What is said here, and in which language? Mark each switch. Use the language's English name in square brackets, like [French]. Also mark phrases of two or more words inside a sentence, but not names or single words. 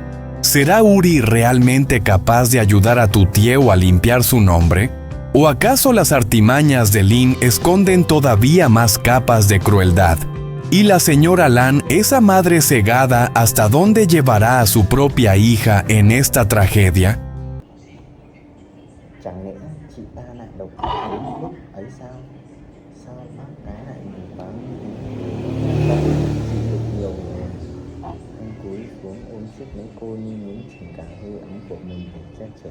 [Spanish] ¿Será Uri realmente capaz de ayudar a Tutieu a limpiar su nombre? ¿O acaso las artimañas de Lynn esconden todavía más capas de crueldad? ¿Y la señora Lan, esa madre cegada, hasta dónde llevará a su propia hija en esta tragedia? [Vietnamese] Chẳng lẽ chị ta lại độc ác đến mức ấy sao? Sao bác cái lại mù quáng như thế? Bác chịu được nhiều rồi. Anh cúi xuống ôm siết lấy cô như muốn chuyển cả hơi ấm của mình để che chở.